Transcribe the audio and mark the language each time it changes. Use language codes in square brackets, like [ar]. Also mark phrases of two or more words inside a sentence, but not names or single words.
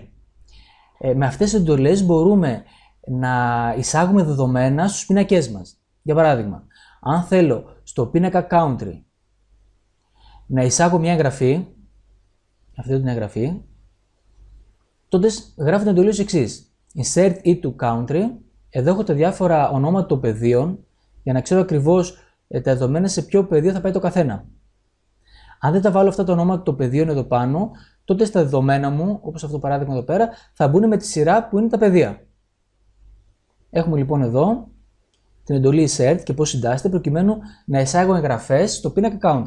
[el] Με αυτές τις εντολές μπορούμε να εισάγουμε δεδομένα στους πίνακές μας. Για παράδειγμα, αν θέλω στο πίνακα Country να εισάγω μια εγγραφή, αυτή την εγγραφή, τότε γράφω την εντολή ως εξής. [en] Insert it to country. [el] Εδώ έχω τα διάφορα ονόματα των πεδίων για να ξέρω ακριβώς τα δεδομένα σε ποιο πεδίο θα πάει το καθένα. Αν δεν τα βάλω αυτά τα ονόματα των πεδίων εδώ πάνω, τότε στα δεδομένα μου, όπως αυτό το παράδειγμα εδώ πέρα, θα μπουν με τη σειρά που είναι τα πεδία. Έχουμε λοιπόν εδώ την εντολή Insert και πώς συντάσσεται προκειμένου να εισάγω εγγραφές στο πίνακα Country.